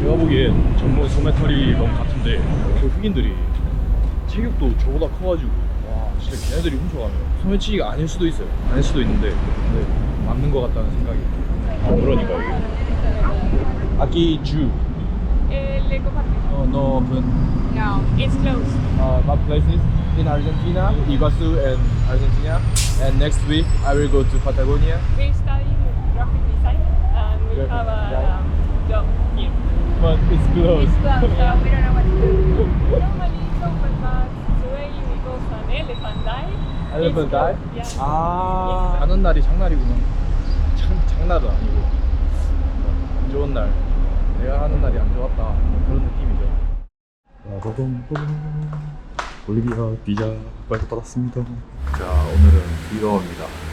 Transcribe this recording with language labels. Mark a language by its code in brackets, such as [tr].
[ko] 제가 보기엔 전문 소매터리범 같은데 그 흑인들이 체격도 저보다 커가지고 와 진짜 걔네들이 훔쳐가면 소매치기가 아닐 수도 있어요. 아닐 수도 있는데 근데 맞는 것 같다는 생각이. 아 그러니까 이게 아기 주 [en] Lego Parque. no open. No, it's closed. My place is in Argentina, Iguazu and Argentina, and next week I will go to Patagonia. We're studying graphic design and we have a job here. But it's closed. It's closed, so we don't know what to do. Normally it's open, but today because an elephant died. Elephant it's died? closed. Yeah. [ko] 아 가는 날이 장날이구나. 장날은 아니고 안 좋은 날. 내가 하는 날이 안 좋았다. 뭐 그런 느낌이죠. 볼리비아 비자 발급받았습니다. 자 오늘은 비가 옵니다.